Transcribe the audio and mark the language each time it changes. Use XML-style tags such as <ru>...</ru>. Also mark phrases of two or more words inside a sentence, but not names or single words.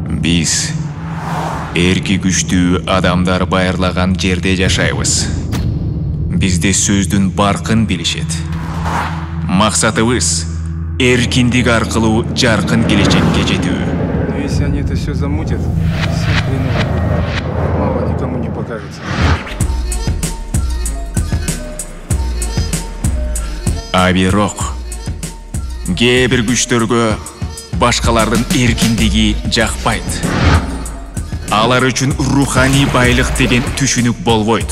<ky>Биз эрки күчтүү адамдар байырлаган жерде жашайбыз. Бизде сөздүн баркын билишет. Максатыбыз эркиндик аркылуу жаркын келечекке жетүү.</ky> <ru>Но если они это все замутят, все хреново будет. Мало никому не покажется.</ru> <ky>А бирок кээ бир күчтөргө башкалардын эркиндиги жакпайт. Алар үчүн руханий байлык деген түшүнүк болбойт.</ky>